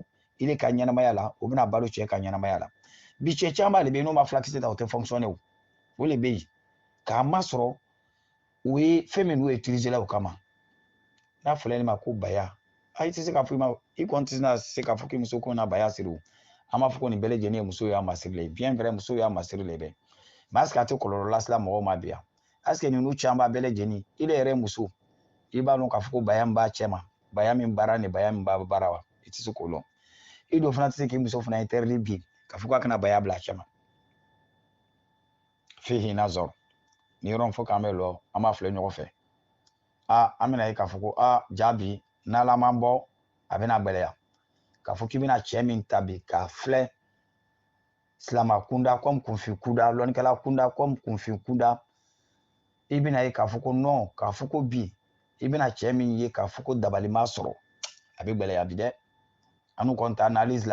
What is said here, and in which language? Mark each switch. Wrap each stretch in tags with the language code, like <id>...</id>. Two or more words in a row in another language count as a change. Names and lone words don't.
<bm>ile ka ɲɛnamaya la o bɛna balo cɛ ka ɲɛnamaya la bi cɛ caman de bɛ yen n'o ma fulakisɛ ta o tɛ fonctionner o de bɛ yen k'a ma sɔrɔ o ye fɛn min n'o utiliser la o kama n'a fɔra ne ma ko baya i tɛ se k'a fɔ i kɔni tɛ se k'a fɔ k'i muso ko na baya siri o an b'a fɔ ko nin bɛɛ lajɛlen ye muso y'a masiri</bm> <fr>le bien vrai</fr> <bm>muso y'a masiri le bɛ</bm> <fr>mais est-ce que</fr> <bm>a tɛ kɔlɔlɔ lase mɔgɔw ma bi yan</bm> <fr>est-ce que</fr> <bm>ninnu caman bɛɛ lajɛlen ile yɛrɛ muso i b'a dɔn k'a fɔ ko baya min b'a cɛ ma baya min baara ni baya min b'a baara wa i tɛ se k'o dɔn i dun fana tɛ se k'i muso fana interdit bi k'a fɔ k'a kana baya bila a cɛ ma f'i hinɛ sɔrɔ ni yɔrɔ fɔ k'an bɛ lɔ an b'a filɛ ɲɔgɔn fɛ an bɛna ye k'a fɔ ko ja bi n'ala man bɔ a bɛna gbɛlɛya k'a fɔ k'i bɛna cɛ min ta bi k'a filɛ silama kunda comme kunfin kunda lɔnnikɛla kunda comme kunfin kunda i bɛna ye k'a fɔ ko non k'a fɔ ko bi i bɛna cɛ min ye k'a fɔ ko dabali ma sɔrɔ a bɛ gbɛlɛya bi dɛ an kɔni ta analyse la</bm>